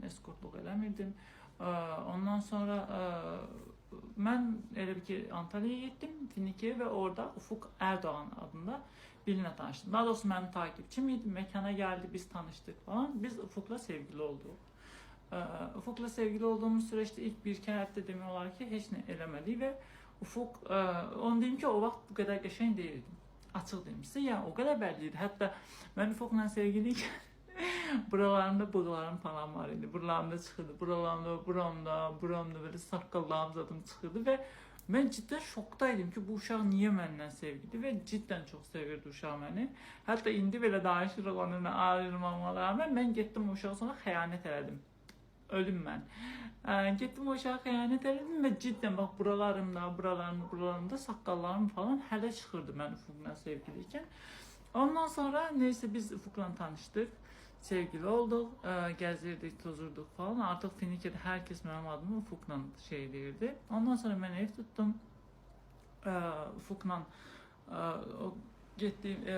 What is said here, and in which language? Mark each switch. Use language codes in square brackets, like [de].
[az] Eskortluk eləmirdim. Ondan sonra [tr] ben elə bir ki Antalya'ya gittim, Finike'ye ve orada Ufuk Erdoğan adında birine tanıştım. Daha doğrusu benim takipçimiydi. Mekana geldi, biz tanıştık falan. Biz Ufuk'la sevgili olduk. Ufuk'la sevgili olduğumuz süreçte [az] ilk bir kere hətta demək olar ki, heç nə eləmədik və Ufuk, onu deyim ki, o vaxt bu qədər qəşəng deyildim. Açıq deyim sizə, yəni o qədər bəlli idi. Hətta mən Ufuk'la sevgiliyken buralarında bığlarım falan var idi. Buralarımda çıxırdı, buramda böyle saqqallarım zadım çıxırdı və mən cidden şokdaydım ki, bu uşaq niye məndən sevgili [tr] ve cidden çok [az] sevirdi uşaq məni. Hətta indi belə danışırıq onunla [tr] ayrılmama rağmen ben [az] getdim o uşağa sonra xəyanət elədim. Ölüm ben. Gittim o uşağa xəyanət elədim [tr] ve cidden bak [az] buralarımda saqqallarım falan hələ çıxırdı mən Ufuk'la sevgiliyken. [tr] Ondan sonra neyse biz Ufuk'la tanıştık. Sevgili olduk, gezirdik, tozurduk falan. Artık Finike'de herkes benim adımı Ufuk'la şey derdi. Ondan sonra ben ev tuttum. Ufuk'la o gittiğim